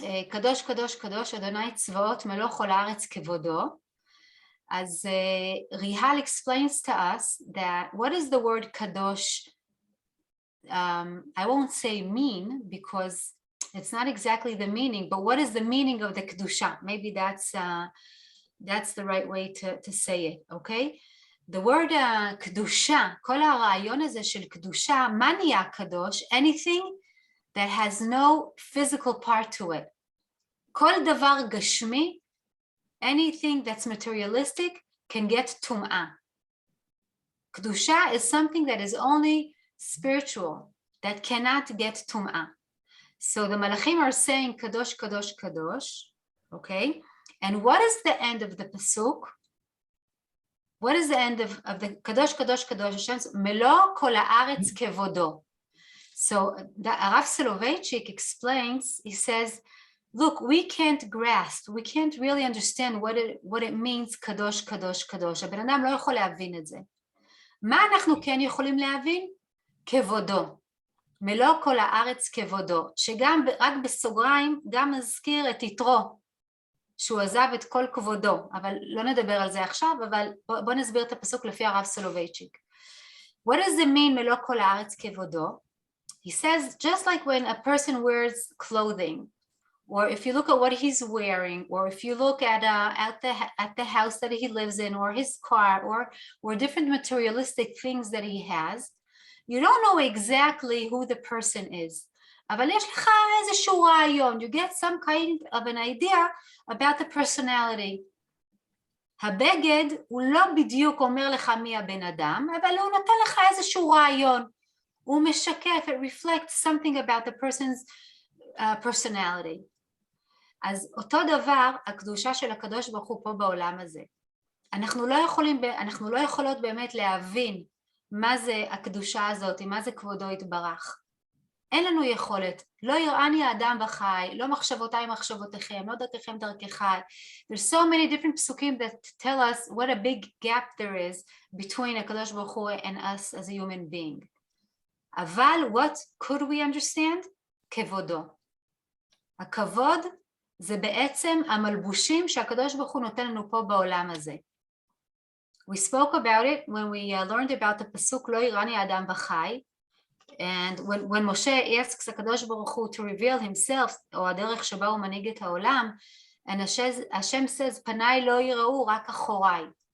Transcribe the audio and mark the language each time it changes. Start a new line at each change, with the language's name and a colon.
Hebrew: קדוש קדוש קדוש אדוני צבאות מלוא כל הארץ כבודו.
English: אז Rihal explains to us that what is the word kadosh, I won't say mean because it's not exactly the meaning, but what is the meaning of the kedusha? Maybe that's the right way to say it, okay? The word kedusha,
Hebrew: כל הרעיון הזה של kedusha, מה נהיה קדוש?
English: Anything that has no physical part to it.
Hebrew: כל דבר גשמי
English: anything that's materialistic can get tum'ah. Kedusha is something that is only spiritual, that cannot get tum'ah. So the Malachim are saying Kadosh, Kadosh, Kadosh, okay? And what is the end of the pasuk? What is the end of the Kadosh, Kadosh, Kadosh? Hashem's
Hebrew: Melo kol haaretz kevodo.
English: So the Rav Soloveitchik explains, he says, look, we can't grasp, we can't really understand what it means, Kadosh, Kadosh, Kadosh.
Hebrew: הבן אדם לא יכול להבין את זה. מה אנחנו כן יכולים להבין? כבודו. מלוא כל הארץ כבודו. שגם, רק בסוגריים, גם מזכיר את יתרו, שהוא עזב את כל כבודו. אבל לא נדבר על זה עכשיו, אבל בוא נסביר את הפסוק לפי הרב סולובייצ'יק.
English: What does it mean
Hebrew: מלוא כל הארץ כבודו?
English: He says, just like when a person wears clothing, or if you look at what he's wearing, or if you look at the house that he lives in, or his car, or different materialistic things that he has, you don't know exactly who the person is.
Hebrew: אבל יש לך איזשהו רעיון,
English: you get some kind of an idea about the personality.
Hebrew: הבגד הוא לא בדיוק אומר לך מי הבן אדם, אבל הוא נותן לך איזשהו רעיון. הוא משקף,
English: it reflects something about the person's personality.
Hebrew: אז אותו דבר, הקדושה של הקדוש ברוך הוא פה בעולם הזה. אנחנו לא יכולות באמת להבין מה זה הקדושה הזאת, מה זה כבודו יתברך. אין לנו יכולת, לא יראני האדם וחי, לא מחשבותיי מחשבותיכם, לא דרככם דרכך.
English: There's so many different psukim that tell us what a big gap there is between הקדוש ברוך הוא and us as a human being. אבל what could we understand?
Hebrew: כבודו. הכבוד זה בעצם המלבושים שהקדוש ברוך הוא נותן לנו פה בעולם הזה.
English: We spoke about it when we learned about the pasuk
Hebrew: לא יראני האדם וחי,
English: and when Moshe asks הקדוש ברוך הוא to reveal himself,
Hebrew: או הדרך שבה הוא מנהיג את העולם,
English: and Hashem says
Hebrew: פניי לא יראו רק אחוריי.